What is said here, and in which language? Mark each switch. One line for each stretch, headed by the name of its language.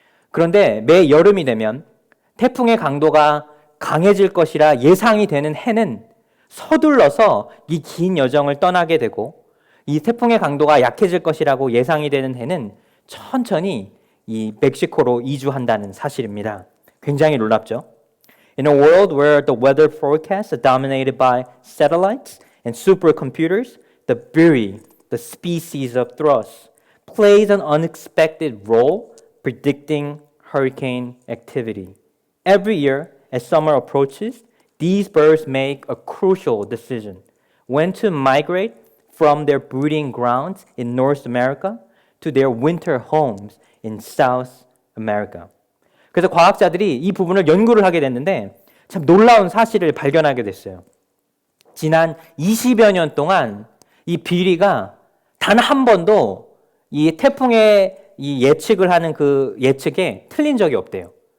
Korean: 그런데 매 여름이 되면 태풍의 강도가 강해질 것이라 예상이 되는 해는 서둘러서 이 긴 여정을 떠나게 되고 이 태풍의 강도가 약해질 것이라고 예상이 되는 해는 천천히 이 멕시코로 이주한다는 사실입니다. 굉장히 놀랍죠?
English: In a world where the weather forecasts are dominated by satellites and supercomputers, the beauty, the species of thrush, plays an unexpected role predicting hurricane activity. Every year, as summer approaches, these birds make a crucial decision: when to migrate from their breeding grounds in North America to their winter homes in South America.
Korean: 그래서 과학자들이 이 부분을 연구를 하게 됐는데 참 놀라운 사실을 발견하게 됐어요. 지난 20여 년 동안 이 비리가 단 한 번도 이 태풍의 이 예측을 하는 그 예측에 틀린 적이 없대요.